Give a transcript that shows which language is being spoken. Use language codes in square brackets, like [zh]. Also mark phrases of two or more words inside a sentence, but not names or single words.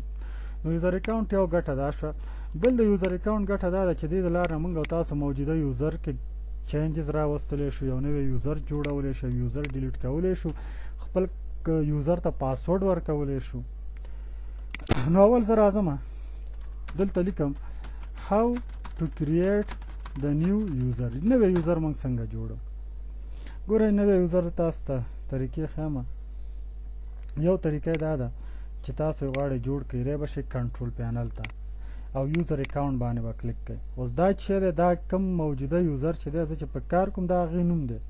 [ps] نو [en] user account [ps] یو ګټه دا شوه. بل د [en] user account [ps] ګټه دا ده چې دې د لارې موږ او تاسو موجوده یوزر کې چینجز راوستلی شو، یو نوی یوزر جوړولی شو، [en] user delete [ps] کولی شو، خپل یوزر ته پاسورډ ورکولی شو. نو اول زه راځم دلته لیکم [en] how to create the new user. [ps] نوی یوزر موږ څنګه جوړو. ګورئ نوی یوزر تاسو ته طریقې ښیم. یو طریقه دا ده چې تاسو یې غواړئ جوړ کړئ، ری به شئ [en] control panel [ps] ته او [en] user account [ps] باندې به کلیک کړئ. اوس دا چې دی دا کوم موجوده یوزر چې دی زه چې په کار کوم دا هغې نوم دی.